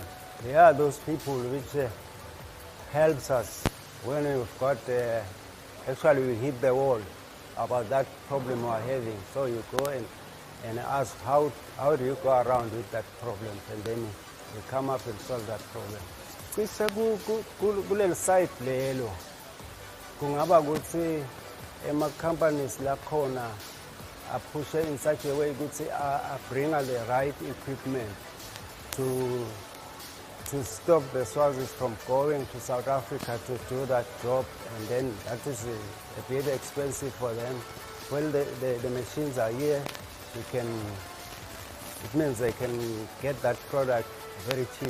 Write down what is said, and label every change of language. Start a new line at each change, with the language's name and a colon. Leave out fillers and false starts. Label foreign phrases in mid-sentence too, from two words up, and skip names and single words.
English: There are those people which helps us when we've got, actually we hit the wall about that problem we're having. So you go and ask how do you go around with that problem, and then we come up and solve that problem.
Swati: Cishe kuleli site lelo kungaba ukuthi ema-companies lakhona
English: push in such a way ukuthi bring the right equipment to stop the Swazis from going to South Africa to do that job, and then that is a bit expensive for them. Well, the machines are here. It means they can get that product very cheap.